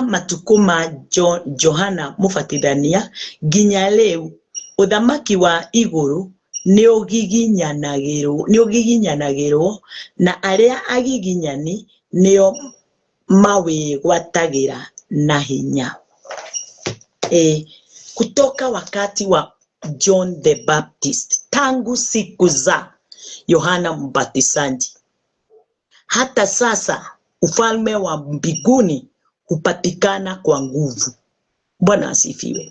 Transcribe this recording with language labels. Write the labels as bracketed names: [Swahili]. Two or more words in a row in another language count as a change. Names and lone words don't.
[Kikuyu] matukuma Johana Mubatithania nginya leu uthamaki wa iguru ni ugiginyanagirwo na aria agiginyani nio mawigwatagira na hinya. [Swahili] Kutoka wakati wa John the Baptist, tangu siku za Yohana Mbatizaji hata sasa, ufalme wa mbinguni hupatikana kwa nguvu. Bwana asifiwe.